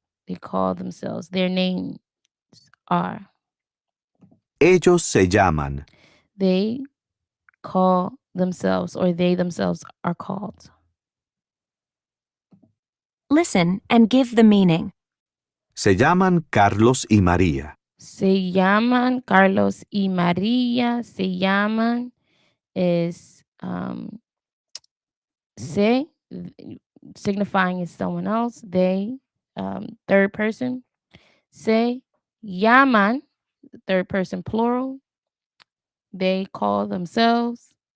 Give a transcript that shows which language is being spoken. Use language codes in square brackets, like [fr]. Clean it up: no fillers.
[en] They call themselves. Their names are. [es] Ellos se llaman. [en] They call themselves or they themselves are called. Listen and give the meaning. [es] Se llaman Carlos y María. Se llaman Carlos y María. Se llaman [en] is se, signifying is someone else. They, third person. [es] Se llaman, [en] third person plural. They call themselves.